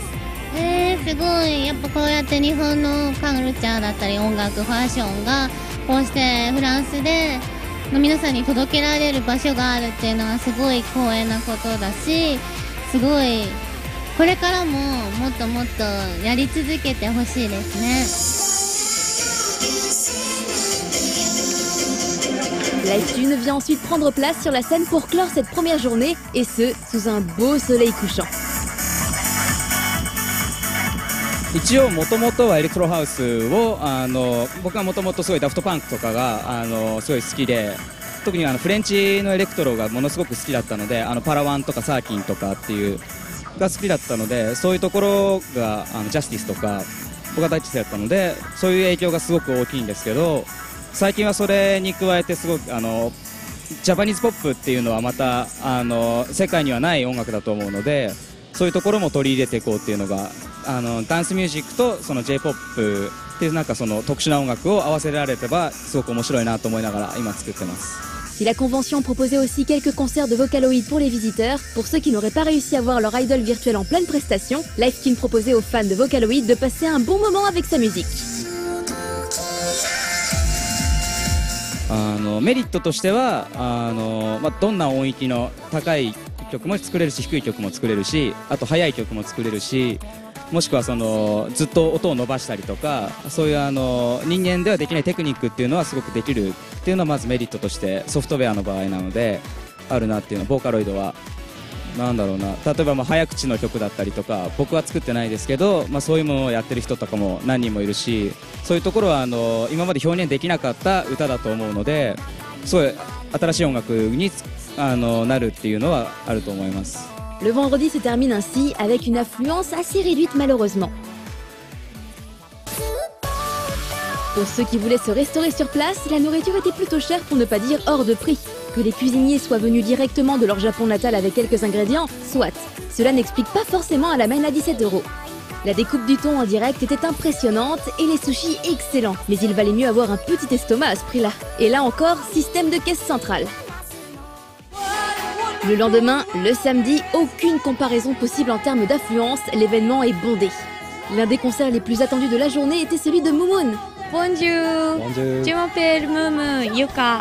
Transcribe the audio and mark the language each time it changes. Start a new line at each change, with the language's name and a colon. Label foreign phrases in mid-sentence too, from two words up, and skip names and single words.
Japanese: すごいやっぱこうやって日本のカルチャーだったり音楽ファッションがこうしてフランスで皆さんに届けられる場所があるっていうのはすごい光栄なことだし、すごいこれからももっともっとやり続けてほしいです
French: ね。Live Tune vient ensuite prendre place sur la scène pour clore cette première journée, et ce, sous un beau soleil couchant.
Japanese: 一応もともとはエレクトロハウスを僕はもともとすごいダフトパンクとかがすごい好きで、特にフレンチのエレクトロがものすごく好きだったので、パラワンとかサーキンとかっていうが好きだったので、そういうところがジャスティスとか僕が大好きだったので、そういう影響がすごく大きいんですけど、最近はそれに加えてすごくジャパニーズポップっていうのはまた世界にはない音楽だと思うので、そういうところも取り入れていこうっていうのがダンスミュージックとその J-POP っていうなんかその特殊な音楽を合わせられればすごく面白いなと思いながら今作ってます。
French: Si la convention proposait aussi quelques concerts de Vocaloid pour les visiteurs, pour ceux qui n'auraient pas réussi à voir leur idol virtuel en pleine prestation, Liveskin proposait aux fans de Vocaloid de passer un bon moment avec sa musique.
Japanese: メリットとしてはどんな音域の高い曲も作れるし、低い曲も作れるし、あと速い曲も作れるし、もしくはずっと音を伸ばしたりとか、そういう人間ではできないテクニックっていうのはすごくできるっていうのはまずメリットとしてソフトウェアの場合なのであるなっていうのは、ボーカロイドはなんだろうな、例えば早口の曲だったりとか僕は作ってないですけど、そういうものをやってる人とかも何人もいるし、そういうところは今まで表現できなかった歌だと思うので、すごい新しい音楽になるっていうのはあると思います。
French: Le vendredi se termine ainsi avec une affluence assez réduite malheureusement. Pour ceux qui voulaient se restaurer sur place, la nourriture était plutôt chère pour ne pas dire hors de prix. Que les cuisiniers soient venus directement de leur Japon natal avec quelques ingrédients, soit. Cela n'explique pas forcément à la main à 17 €. La découpe du thon en direct était impressionnante et les sushis excellents. Mais il valait mieux avoir un petit estomac à ce prix-là. Et là encore, système de caisse centrale. Le lendemain, le samedi, aucune comparaison possible en termes d'affluence, l'événement est bondé. L'un des concerts les plus attendus de la journée était celui de Moon. Bonjour. Bonjour. Je m'appelle Moon Yuka.